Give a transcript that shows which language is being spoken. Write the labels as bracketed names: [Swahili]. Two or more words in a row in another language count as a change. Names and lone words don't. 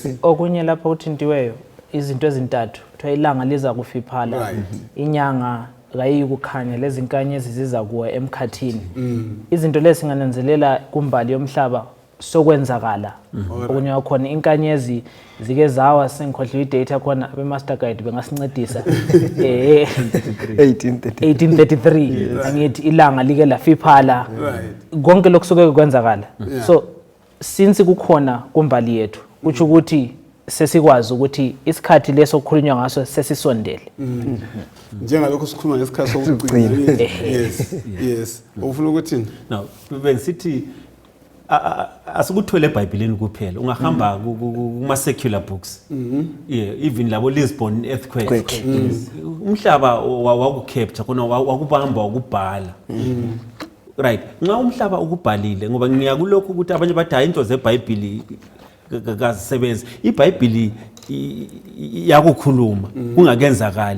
[North Ndebele] Okunye lapha uthintiweyo izinto ezintathu kuthiwa ilanga liza kufiphala, inyanga kayiyi kukhanya, lezi nkanyezi ziza kuwa emkhathini. Izinto lezi singananzelela kumbali yomhlaba sokwenzakala. Okunye wakhona inkanyezi zike zawa sengikhohlwe idate khona [English] bemaster guide [North Ndebele] bengasincedisa 1833 angithi ilanga like lafiphala, konke lokusuke kwenzakala. [English] So since [North Ndebele] kukhona kumbali yethu kuthi ukuthi sesikwazi ukuthi isikhathi leso kukhulunywa ngaso sesisondele. Njengalokho sikhuluma ngesikhathi sokugcina. Yes. Ufuna ukuthini? Now bengisithi asikuthwele eBhayibhelini kuphela, ungahamba kuma [English] secular books. Even labo Lisbon earthquake. [North Ndebele] Umhlaba wakucapture khona wakubamba wakubhala. [English] Right. [North Ndebele] Nxa umhlaba ukubhalile ngoba ngiyakulokho ukuthi abanye bathi hayi into zeBhayibheli kazisebenzi. iBhayibheli yakukhuluma kungakenzakali.